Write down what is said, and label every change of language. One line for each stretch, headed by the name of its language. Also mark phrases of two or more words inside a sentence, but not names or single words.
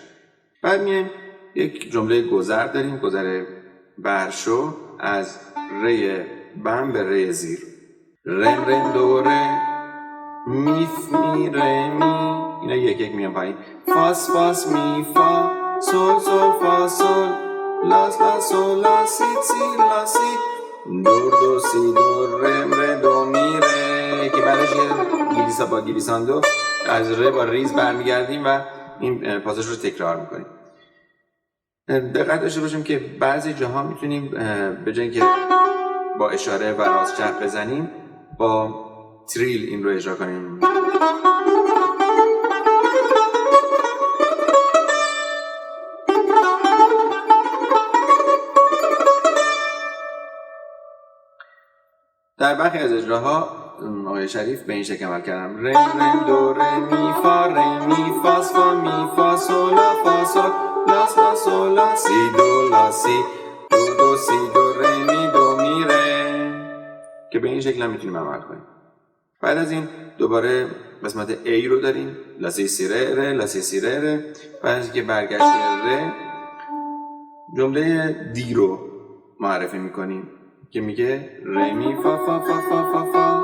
Persian: بعد میایم یک جمله گذر داریم گذر برشو از ره بم به ره زیر رم رم دو ره می می ره می اینا یک یک میان پایین فاس فاس می فا سول سول فا سول لاس لا سول لا سی سی لا سی دور دو سی دور رم ره دو می ره که بعدش یه با گلیساندو از ره با ریز برمیگردیم و این پاساژ رو تکرار میکنیم. دقت داشته باشیم که بعضی جاها میتونیم به جای اینکه با اشاره و راست چپ بزنیم با تریل این رو اجرا کنیم. در برخی از اجراها آقای شریف به این شکل عمل کردم: ره ره دو ره می فا ره می فاس فا می فا سول لا فا سول لا لا سول لا سی دو لا سی دو دو سی دو ره می دو می ره، که به این شکل هم میتونیم عمل کنیم. بعد از این دوباره قسمت A رو داریم: لا سی سی ره ره لا سی سی ره ره. بعد از اینکه برگشت ره، جمله دی رو معرفی میکنیم که میگه ره می فا فا فا فا فا فا.